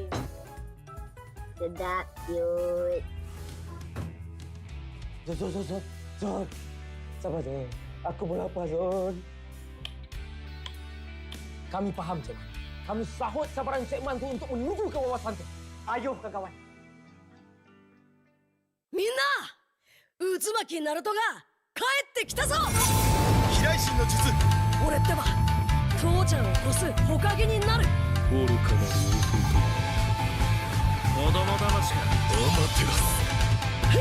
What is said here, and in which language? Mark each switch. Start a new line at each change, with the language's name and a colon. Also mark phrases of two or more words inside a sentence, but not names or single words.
Malay: Sedap, cute. Zon. Sabar, Zon. Aku pun lapar, Zon. Kami faham, Cik. Kami sahut sabaran Cik Man tu untuk menuju ke wawasan tu. Ayo, kawan-kawan.
Japanese: みんな渦巻きナルトが帰ってきたぞ飛来神の術俺ってば父ちゃんを越す火影になる愚かなる弟子供騙しかアマテラス